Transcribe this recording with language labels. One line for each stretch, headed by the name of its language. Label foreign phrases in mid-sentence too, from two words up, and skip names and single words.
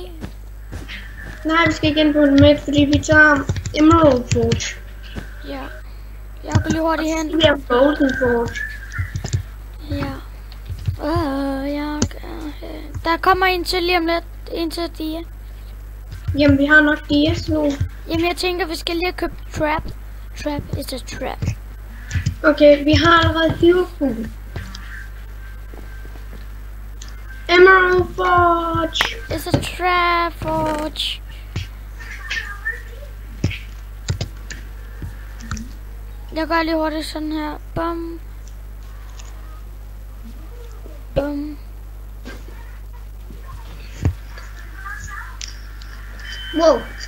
Danish: Nej, vi skal ikke ind på det med, fordi vi tager Emerald Forge. Ja. Jeg går lige hurtigt hen. Vi har Golden Forge. Ja. Der kommer en til lige om lidt. En til Dia. Jamen, vi har nok dias nu. Jamen, jeg tænker, vi skal lige købe trap.
English: Trap is a trap.
Danish: Okay, vi har allerede hiverfugl. Emerald Forge.
English: It's a trap forge.
Danish: Jeg gør lige hurtigt sådan her. Bum. Bum. Wow.